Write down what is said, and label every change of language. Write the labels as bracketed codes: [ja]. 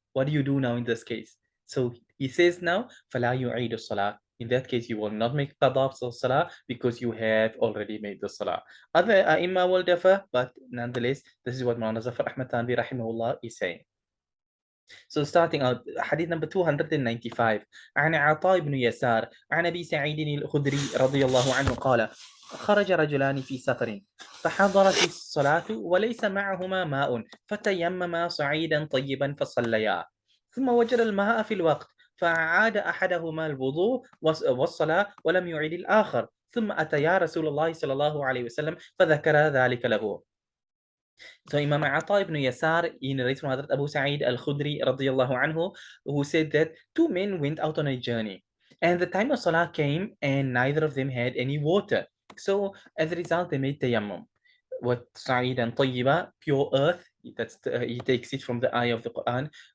[en] What do you do now in this case? So he says now, [ar] فَلَا يُعِيدُ الصَّلَاةِ. [en] In that case, you will not make qada of salah because you have already made the salah. Other ai will differ, but nonetheless, this is what Maulana Zafar Ahmad Tanvi rahimahullah is saying. So starting out, hadith number 295. [ar] عن عطاء بن يسار عن أبي سعيد الخدري رضي الله عنه قال: خرج رجلان في سفر فحضرت الصلاة وليس معهما ماء فتيمما صعيدا طيبا فصليا ثم وجد الماء في الوقت فأعاد أحدهما الوضوء والصلاة ولم يعد الآخر ثم أتيا رسول الله صلى الله عليه وسلم فذكر ذلك له. [en] So Imam Ata ibn Yasar, he narrates from Hadrat Abu Sa'id al-Khudri radiyallahu anhu, who said that two men went out on a journey, and the time of Salah came, and neither of them had any water. So as a result, they made tayammum. what sa'idan tayyiba, pure earth. He takes it from the ayah of the Quran.